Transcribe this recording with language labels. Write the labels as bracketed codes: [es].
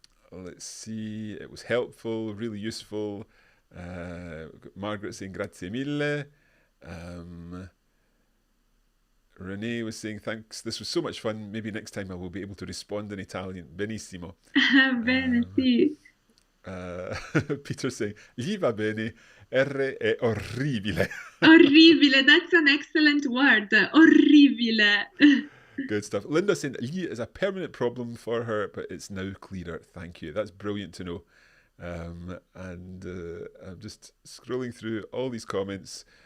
[en] Let's see. It was helpful, really useful. Margaret saying [it] grazie mille. [en] Renee was saying thanks. This was so much fun. Maybe next time I will be able to respond in Italian. [it] Benissimo. Bene, sì. [en] Peter saying [it] gli va bene. R è orribile. Orribile. [en] That's an excellent word. [it] Orribile. [en] Good stuff. Linda saying Lee is a permanent problem for her, but it's now clearer. Thank you. That's brilliant to know. And I'm just scrolling through all these comments.